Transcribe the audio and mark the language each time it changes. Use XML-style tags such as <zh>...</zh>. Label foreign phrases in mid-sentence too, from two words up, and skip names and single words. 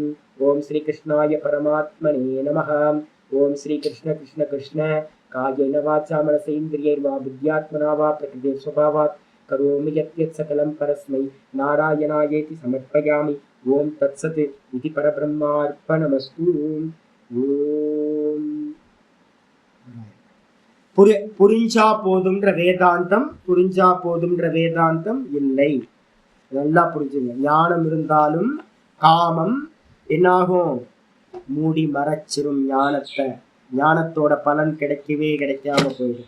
<sa>ओम श्री कृष्णाय परमात्मने नमः. ओम श्री कृष्ण कृष्ण कृष्ण कायेन वाचा मनसेन्द्रियैर्वा बुद्ध्यात्मना वा प्रकृते स्वभावात् करोमि यत् सकलं परस्मै नारायणायेति समर्पयामि. ओम तत्सत् इति परब्रह्मार्पणमस्तु.</sa> <ta>ओम புரிஞ்சா போதும்ன்ற வேதாந்தம் இல்லை. நல்லா புரிஞ்சுங்க. ஞானம் இருந்தாலும் காமம் என்னாகும், மூடி மறைச்சிரும் ஞானத்தை. ஞானத்தோட பலன் கிடைக்கவே கிடைக்காம போயிடும்.</ta>